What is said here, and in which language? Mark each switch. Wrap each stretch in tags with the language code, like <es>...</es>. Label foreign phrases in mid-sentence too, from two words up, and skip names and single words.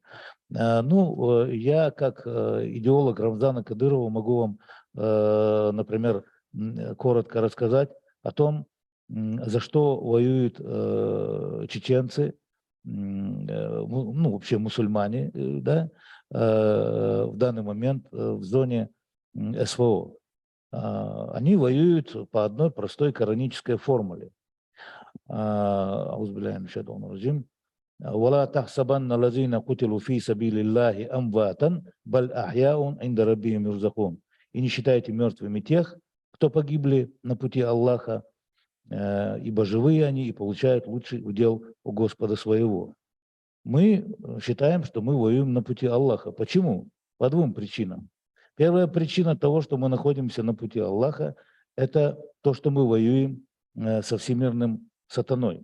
<ru>Ну, я как идеолог Рамзана Кадырова могу вам, например, коротко рассказать о том, за что воюют чеченцы, ну, вообще мусульмане, да, в данный момент в зоне СВО. Они воюют по одной простой коранической формуле.</ru> <ar>ولا تحسبن الذين قتلوا في سبيل الله أمواتا بل أحياء عند ربهم يرزقون.</ar> <ru>И не считайте мертвыми тех, кто погибли на пути Аллаха, ибо живые они и получают лучший удел у Господа своего. Мы считаем, что мы воюем на пути Аллаха. Почему? По двум причинам. Первая причина того, что мы находимся на пути Аллаха, это то, что мы воюем со всемирным сатаной.</ru>